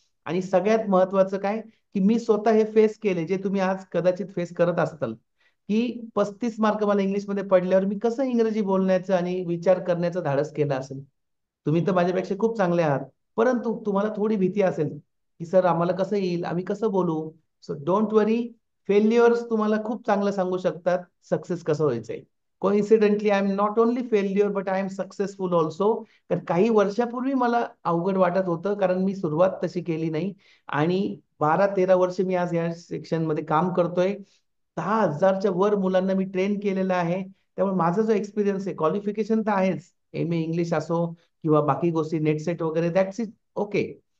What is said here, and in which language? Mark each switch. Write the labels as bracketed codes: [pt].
[mr] आणि सगळ्यात महत्वाचं काय, की मी स्वतः हे फेस केले, जे तुम्ही आज कदाचित फेस करत असताल, की 35 मार्क मला इंग्लिशमध्ये पडल्यावर मी कसं इंग्रजी बोलण्याचं आणि विचार करण्याचं धाडस केलं असेल. तुम्ही तर माझ्यापेक्षा खूप चांगले आहात, परंतु तुम्हाला थोडी भीती असेल की सर आम्हाला कसं येईल, आम्ही कसं बोलू. [en] so don't worry, [mr] फेल्युअर्स तुम्हाला खूप चांगलं सांगू शकतात सक्सेस कसं व्हायचंय. [en] Coincidentally I am not only failure but I am successful also. [mr] तर काही वर्षापूर्वी मला अवघड वाटत होतं, कारण मी सुरुवात तशी केली नाही. आणि 12-13 वर्ष मी आज या सेक्शन मध्ये काम करतोय. 10,000च्या वर मुलांना मी ट्रेन केलेलं आहे. त्यामुळे माझा जो एक्सपिरियन्स आहे, क्वालिफिकेशन तर आहेच, MA इंग्लिश असो किंवा बाकी गोष्टी नेट सेट वगैरे, [en] That's it okay.